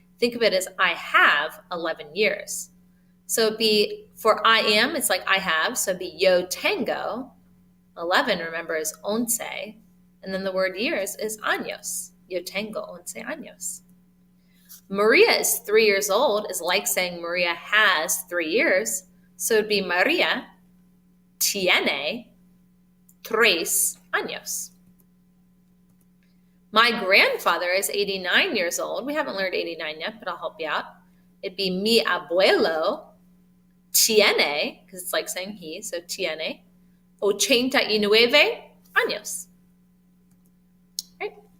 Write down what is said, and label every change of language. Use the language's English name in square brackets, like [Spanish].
[English] Think of it as I have 11 years. So it'd be for I am, it's like I have. So it'd be [Spanish] yo tengo. [English] 11, remember, is once. And then the word years is años. [Spanish] Yo tengo once años. [English] Maria is 3 years old is like saying Maria has 3 years. So it'd be [Spanish] Maria tiene 3 años. [English] My grandfather is 89 years old. We haven't learned 89 yet, but I'll help you out. It'd be [Spanish] mi abuelo tiene, [English] because it's like saying he, so [Spanish] tiene 89 años. [English] Right?